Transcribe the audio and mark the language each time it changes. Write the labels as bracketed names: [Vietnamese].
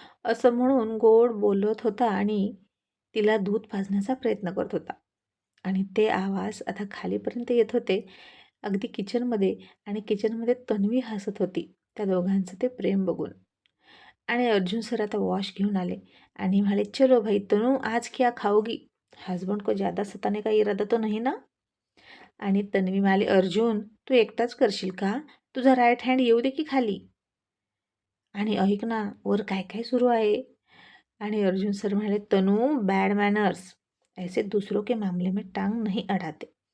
[Marathi] असं म्हणून गोड बोलत होता आणि तिला दूध पाजण्याचा प्रयत्न करत होता. आणि ते आवाज आता खालीपर्यंत येत होते, अगदी किचनमध्ये. आणि किचनमध्ये तन्वी हसत होती त्या दोघांचं ते प्रेम बघून. आणि अर्जुन सर आता वॉश घेऊन आले आणि म्हणाले, [Hindi] चलो भाई तनू, आज क्या खाओगी? हस्बंड को ज़्यादा सताने का इरादा तो नहीं ना? [Marathi] आणि तन्वी म्हणाली, अर्जुन, तू एकटाच करशील का? तुझा राईट हँड येऊ दे की खाली. आणि ऐक ना, वर काय काय सुरू आहे? आणि अर्जुन सर म्हणाले, तनू, [English] bad manners, [Hindi] ऐसे दूसरों के मामले में टांग नहीं अडाते.